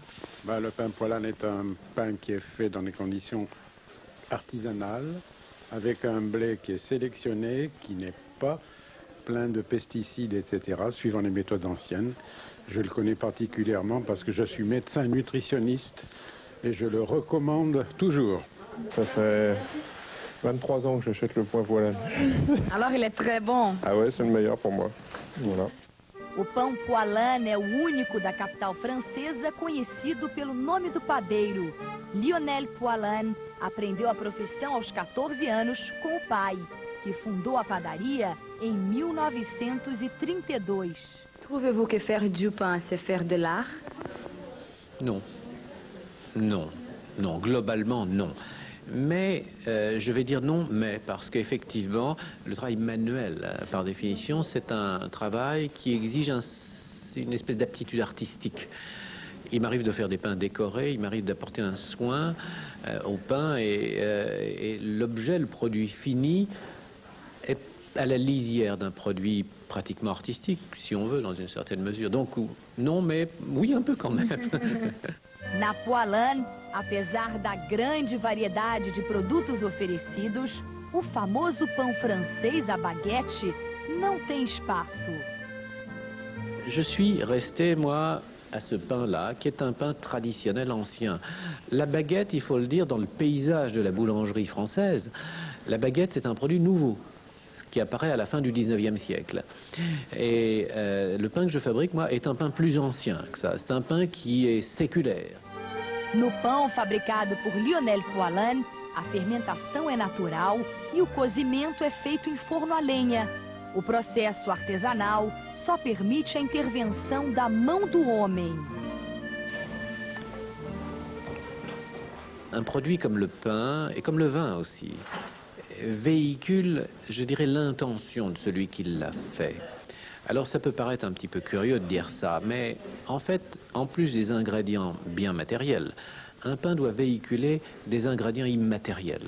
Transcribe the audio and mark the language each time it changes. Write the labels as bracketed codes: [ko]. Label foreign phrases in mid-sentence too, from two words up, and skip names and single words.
[fr] Le pain Poilâne est un pain qui est fait dans des conditions artisanales, avec un blé qui est sélectionné, qui n'est pas plein de pesticides, etc., suivant les méthodes anciennes. Je le connais particulièrement parce que je suis médecin nutritionniste et je le recommande toujours. Ça fait 23 ans que j'achète le pain Poilâne. Alors il est très bon. Ah ouais, c'est le meilleur pour moi. Voilà. [pt] O pão Poilâne é o único da capital francesa conhecido pelo nome do padeiro. Lionel Poilâne aprendeu a profissão aos 14 anos com o pai, que fundou a padaria em 1932. [fr] Trouvez-vous que faire du pain, c'est faire de l'art? Non. Non. Non. Globalement, non. Mais, je vais dire non, mais parce qu'effectivement, le travail manuel, par définition, c'est un travail qui exige une espèce d'aptitude artistique. Il m'arrive de faire des pains décorés, il m'arrive d'apporter un soin au pain et l'objet, le produit fini, est à la lisière d'un produit pratiquement artistique, si on veut, dans une certaine mesure. Donc, non, mais oui, un peu quand même. [pt] Na Poilâne, apesar da grande variedade de produtos oferecidos, o famoso pão francês à baguette não tem espaço. [fr] Je suis resté, moi, à ce pain-là, qui est un pain traditionnel ancien. La baguette, il faut le dire, dans le paysage de la boulangerie française, la baguette, c'est un produit nouveau, qui apparaît à la fin du 19e siècle. Et le pain que je fabrique, moi, est un pain plus ancien que ça. C'est un pain qui est séculaire. [pt] No pão fabricado por Lionel Poilâne, a fermentação é natural e o cozimento é feito em forno a lenha. O processo artesanal só permite a intervenção da mão do homem. [fr] Un produit comme le pain, et comme le vin aussi, véhicule, je dirais, l'intention de celui qui l'a fait. Alors ça peut paraître un petit peu curieux de dire ça, mais en fait, en plus des ingrédients bien matériels, un pain doit véhiculer des ingrédients immatériels.